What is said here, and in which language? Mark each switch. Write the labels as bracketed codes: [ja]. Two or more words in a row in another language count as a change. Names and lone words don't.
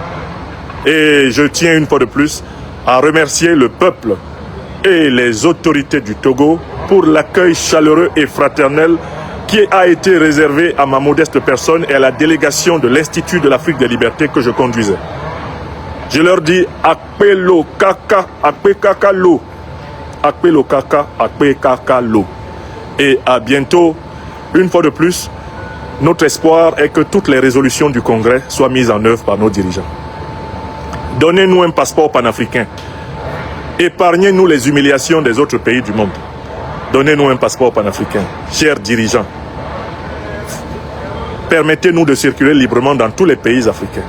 [fr] Et je tiens une fois de plus à remercier le peuple et les autorités du Togo pour l'accueil chaleureux et fraternel qui a été réservé à ma modeste personne et à la délégation de l'Institut de l'Afrique des Libertés que je conduisais. Je leur dis [ee] Akpelo Kaka, Akpe Kaka Lo, Akpelo Kaka, Akpe Kaka Lo. [fr] Et à bientôt. Une fois de plus, notre espoir est que toutes les résolutions du Congrès soient mises en œuvre par nos dirigeants. Donnez-nous un passeport panafricain. Épargnez-nous les humiliations des autres pays du monde. Donnez-nous un passeport panafricain. Chers dirigeants, permettez-nous de circuler librement dans tous les pays africains.